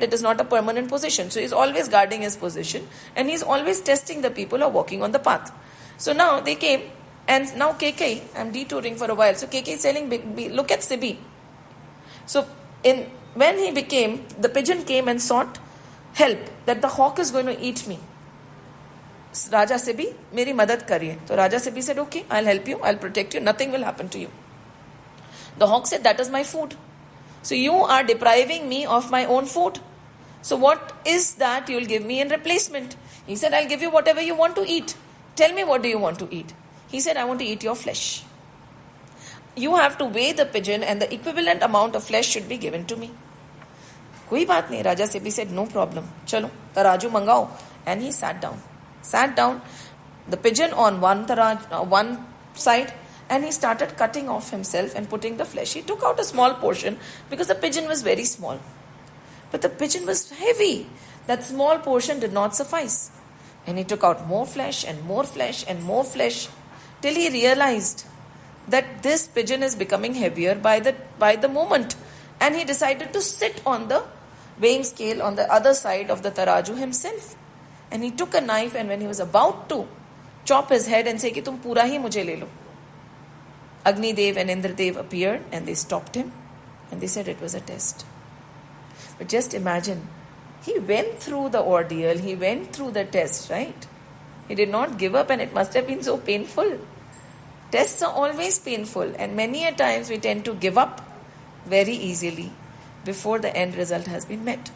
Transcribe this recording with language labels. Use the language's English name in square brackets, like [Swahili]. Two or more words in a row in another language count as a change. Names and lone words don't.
[English] It is not a permanent position. So he is always guarding his position and he is always testing the people who are walking on the path. So now they came. And now KK, I'm detouring for a while. So KK is telling, look at Sibi. So when he became, the pigeon came and sought help that the hawk is going to eat me. [Hindi] Raja Sibi, मेरी मदद करिए. [English] So Raja Sibi said, okay, I'll help you, I'll protect you, nothing will happen to you. The hawk said, that is my food. So you are depriving me of my own food. So what is that you'll give me in replacement? He said, I'll give you whatever you want to eat. Tell me, what do you want to eat? He said, I want to eat your flesh. You have to weigh the pigeon and the equivalent amount of flesh should be given to me. [Hindi] कोई बात नहीं. [English] Raja Sibi said, no problem. [Hindi] चलो, तराजू मंगाओ. [English] And he sat down. The pigeon on one side, and he started cutting off himself and putting the flesh. He took out a small portion because the pigeon was very small. But the pigeon was heavy. That small portion did not suffice. And he took out more flesh and more flesh and more flesh till he realized that this pigeon is becoming heavier by the moment. And he decided to sit on the weighing scale on the other side of the taraju himself. And he took a knife, and when he was about to chop his head and say [Hindi] कि तुम पूरा ही मुझे ले लो, [English] Agni Dev and Indra Dev appeared and they stopped him and they said it was a test. But just imagine, he went through the ordeal, he went through the test, right? He did not give up, and it must have been so painful. Tests are always painful, and many a times we tend to give up very easily before the end result has been met.